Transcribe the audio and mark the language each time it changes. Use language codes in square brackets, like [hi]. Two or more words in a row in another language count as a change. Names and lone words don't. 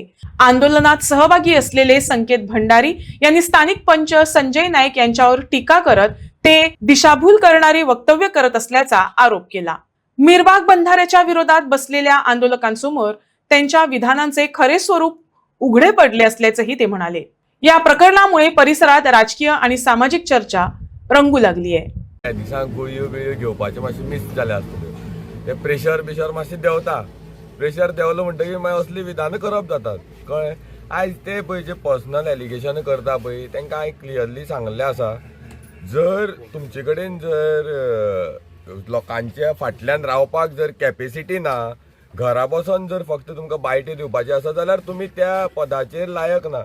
[mr] आंदोलनात सहभागी असलेले संकेत भंडारी यांनी स्थानिक पंच संजय नाईक यांच्यावर टीका करत ते दिशाभूल करणारी वक्तव्य करत असल्याचा आरोप केला। मिरबाग बंधाऱ्याच्या विरोधात बसलेल्या आंदोलकांसमोर त्यांच्या विधानांचे खरे स्वरूप उघडे पडले असल्याचंही ते म्हणाले। या प्रकरणामुळे परिसरात राजकीय आणि सामाजिक चर्चा रंगू लागली आहे। [kok] दिसांक गुळयो बिळयो घेवपाचे मातशे मिस जाले आसतले। ते प्रेशर मातशे देंवता। प्रेशर देंवलो म्हणटकीर मागीर असली विधानां करप जातात। कळ्ळें? आयज ते पळय जे [en] personal allegation [kok] करता पळय तांकां हांवें क्लियरली सांगलें आसा, जर तुमचे कडेन जर लोकांच्या फाटल्यान रावपाक जर कॅपेसिटी ना, घरा बसून जर फक्त तुमकां बायटी दिवपाची आसा जाल्यार तुमी त्या पदाचेर लायक ना।